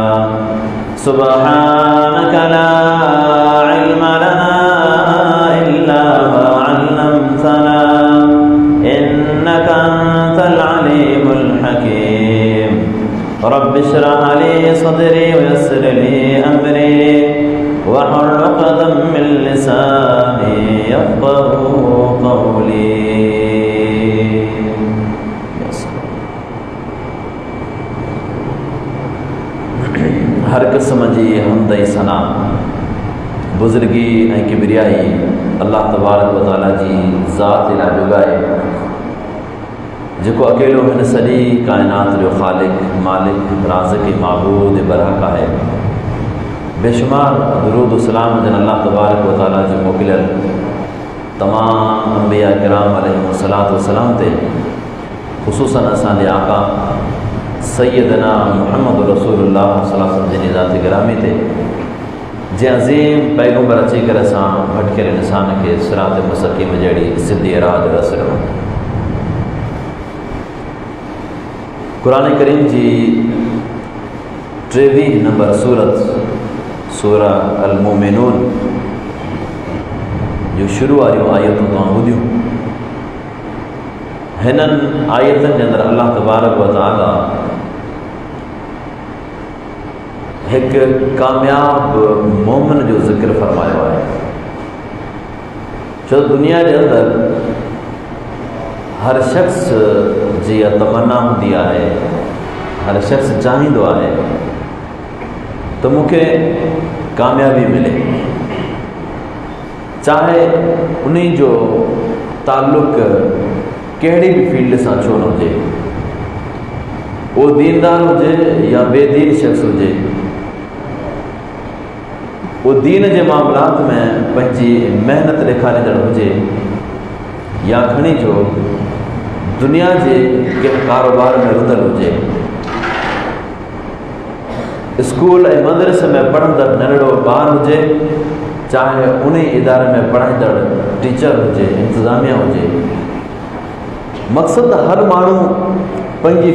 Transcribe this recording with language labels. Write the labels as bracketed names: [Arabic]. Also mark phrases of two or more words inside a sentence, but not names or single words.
[Arabic] سبحانك لا علم لنا إلا ما علمتنا إنك أنت العليم الحكيم رب اشرح لي صدري ويسر لي أمري واحلل عقدة من لساني يفقهوا قولي [Sindhi] हर क़िस्म जी हमद सना बुज़ुर्गी ऐं किबरियाई अल्लाह [Arabic] تبارك وتعالى [Sindhi] जी ज़ात लाइ जुगाए जेको अकेलो हिन सॼी काइनात जो ख़ालिक मालिक राज़िक़ माबूद बरहक आहे बेशुमार दुरूद सलाम जन अल्लाह [Arabic] تبارك وتعالى [Sindhi] जो मोकिलियल तमाम अंबिया किराम [Arabic] عليهم الصلاة والسلام [Sindhi] ते ख़ुसूसन असांजे आका सैयदना मुहम्मद रसूलुल्लाह [Arabic] صلى الله عليه وسلم [Sindhi] जी ज़ात गिरामी ते जे अज़ीम पैगंबर अची करे असां भटकियल इंसान खे [Arabic] صراط مستقيم [Sindhi] जहिड़ी सिधी राह जो रस्तो क़ुरान करीम जी 23 नंबर सूरत सूरह अल मोमिनून जो शुरू वारियूं आयतूं तव्हां ॿुधियूं हिननि आयतनि जे अंदरि अल्लाह [Arabic] تبارك وتعالى [Sindhi] एक कामयाब मोमिन जो ज़िक्र फरमायो है जो दुनिया के अंदर हर शख्स जी तमन्ना होंदी है हर शख्स चाहींदो है [Hindi] तो मुझे कामयाबी मिले [Sindhi] चाहे उन्हीं जो ताल्लुक कहिड़ी भी फील्ड से छो न हुजे वो दीनदार हुजे या बेदीन शख्स हुजे वो दीन के मामलात में पंहिंजी मेहनत ॾेखारींदड़ हुजे या खणी जो दुनिया के कंहिं कारोबार में रुधल हुजे स्कूल ऐं मदरसे में पढ़ंदड़ नंढड़ो ॿार हुजे चाहे उन इदारे में पढ़ाईंदड़ टीचर हुजे इंतज़ामिया हुजे मक़सद हर माण्हू पंहिंजी